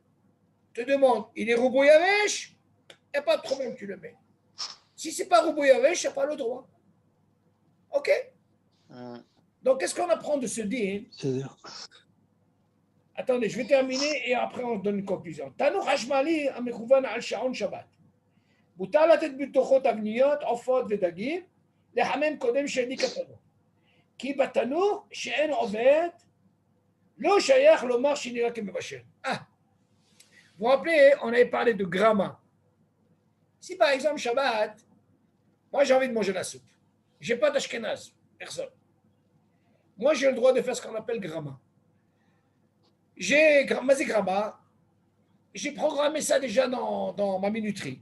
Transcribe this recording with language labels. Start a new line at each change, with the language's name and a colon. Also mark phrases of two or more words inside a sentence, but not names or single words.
French: Te demande, il est
Hebrew: רובו יבש,
French: il n'y a pas de problème, tu le mets. Si ce n'est pas
Hebrew: רובו יבש,
French: tu n'as pas le droit. Ok? Donc, qu'est-ce qu'on apprend de ce din? C'est-à-dire, Attendez, je vais terminer et après on donne une conclusion.
Hebrew: תנור חשמלי המכוון על שעון שבת. מותר לתת בתוכו תבניות, עופות ודגים, לחמם קודם שהדליק התנור. כי בתנור שאין עובד, לא שייך לומר שנראה כמבשל.
French: Ah, vous vous rappelez, on avait parlé de gramma. Si par exemple Shabbat, moi j'ai envie de manger la soupe, j'ai pas d'ashkenaz, personne. Moi j'ai le droit de faire ce qu'on appelle gramma. J'ai gramma, j'ai programmé ça déjà dans ma minuterie.